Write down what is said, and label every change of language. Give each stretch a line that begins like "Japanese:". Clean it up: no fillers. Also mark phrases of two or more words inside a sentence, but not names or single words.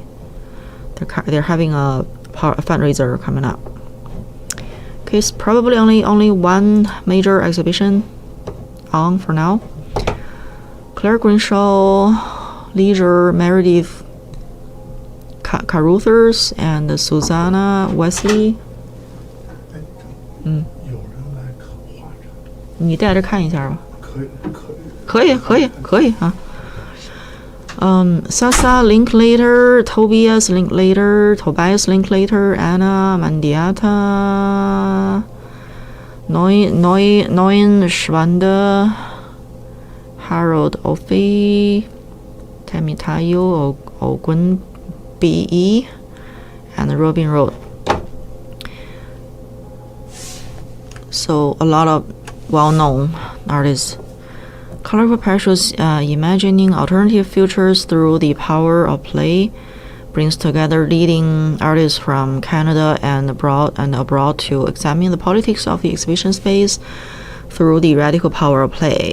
English: They're having a fundraiser coming up. Okay, it's probably only one major exhibition on for now. Claire Grinshaw, Leisure, Meredith Caruthers, and Susanna Wesley.
Chinese: 你带着看一下吧。可以啊。
English: Sasa Linklater, Tobias Linklater, Anna Mandiata, Neuen Schwander, Harold Offey, Temitayo Ogun B.E., and Robin Road. So a lot of well-known artists. Colorful parachutes, imagining alternative futures through the power of play, brings together leading artists from Canada and abroad to examine the politics of the exhibition space through the radical power of play.